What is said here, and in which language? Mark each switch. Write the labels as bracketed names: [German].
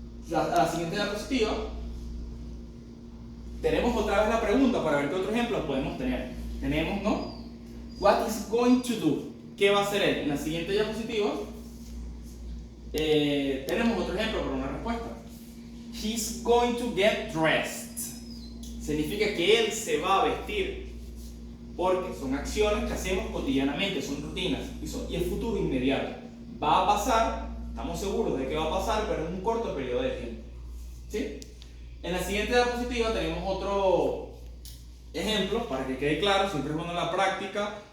[Spanish] La siguiente diapositiva tenemos otra vez la pregunta para ver qué otro ejemplo podemos tener. Tenemos, ¿no? [English] What is going to do? [Spanish] ¿Qué va a hacer él? En la siguiente diapositiva tenemos otro ejemplo para una respuesta. [English] He's going to get dressed. [Spanish] Significa que él se va a vestir. Porque son acciones que hacemos cotidianamente, son rutinas y el futuro inmediato. Va a pasar, estamos seguros de que va a pasar, pero en un corto periodo de tiempo. ¿Sí? En la siguiente diapositiva tenemos otro ejemplo para que quede claro, siempre es bueno en la práctica.